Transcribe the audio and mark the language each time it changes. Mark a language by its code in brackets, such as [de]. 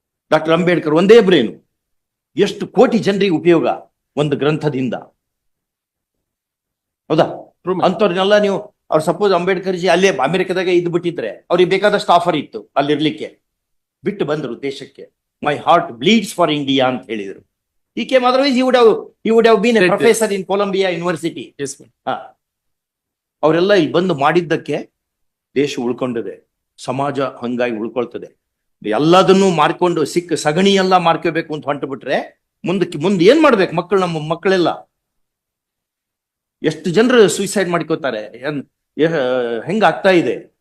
[kn] Doctor Ambedkar ಒಂದೇ brain, ಎಷ್ಟು ಕೋಟಿ ಜನರಿಗೆ ಉಪಯೋಗ ಒಂದು ಗ್ರಂಥದಿಂದ. ಹೌದಾ? [en] True, my lord. [kn] ಅಂತವ್ರನ್ನೆಲ್ಲ ನೀವು ಅವ್ರು ಸಪೋಸ್ ಅಂಬೇಡ್ಕರ್ ಜಿ ಅಲ್ಲೇ ಅಮೆರಿಕದಾಗ ಇದ್ದು ಬಿಟ್ಟಿದ್ರೆ ಅವ್ರಿಗೆ ಬೇಕಾದಷ್ಟು ಆಫರ್ ಇತ್ತು ಅಲ್ಲಿರ್ಲಿಕ್ಕೆ, ಬಿಟ್ಟು ಬಂದ್ರು ದೇಶಕ್ಕೆ. [en] my heart bleeds for India [kn] ಅಂತ ಹೇಳಿದ್ರು. [en] He came otherwise he would have been a Right. professor in Columbia University. Yes, my lord. [kn] ಅವರೆಲ್ಲ ಇಲ್ಲಿ ಬಂದು ಮಾಡಿದ್ದಕ್ಕೆ ದೇಶ ಉಳ್ಕೊಂಡಿದೆ, ಸಮಾಜ ಹಂಗಾಗಿ ಉಳ್ಕೊಳ್ತದೆ. ಎಲ್ಲದನ್ನು ಮಾರ್ಕೊಂಡು ಸಿಕ್ಕ ಸಗಣಿ ಎಲ್ಲ ಮಾರ್ಕೋಬೇಕು ಅಂತ ಹೊಂಟು ಬಿಟ್ರೆ ಮುಂದೆ ಏನ್ ಮಾಡ್ಬೇಕು ಮಕ್ಕಳು? ನಮ್ಮ ಮಕ್ಕಳೆಲ್ಲ ಎಷ್ಟು ಜನರು ಸೂಸೈಡ್ ಮಾಡ್ಕೋತಾರೆ, ಹೆಂಗ ಆಗ್ತಾ ಇದೆ?